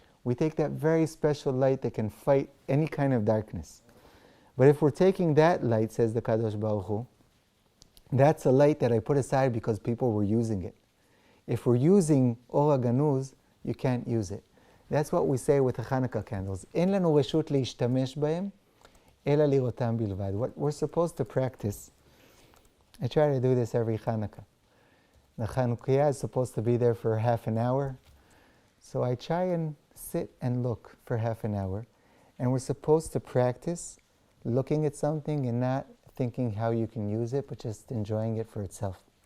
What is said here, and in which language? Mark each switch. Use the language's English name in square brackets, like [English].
[English] We take that very special light that can fight any kind of darkness. But if we're taking that light, says the Kadosh Baruch Hu, that's a light that I put aside because people were using it. If we're using Or HaGanuz, you can't use it. That's what we say with the Hanukkah candles. [Hebrew] אין לנו רשות להשתמש בהם, אלא לראותם בלבד. [English] What we're supposed to practice, I try to do this every Hanukkah. The Hanukkah is supposed to be there for half an hour. So I try and sit and look for half an hour. And we're supposed to practice looking at something and not thinking how you can use it, but just enjoying it for itself.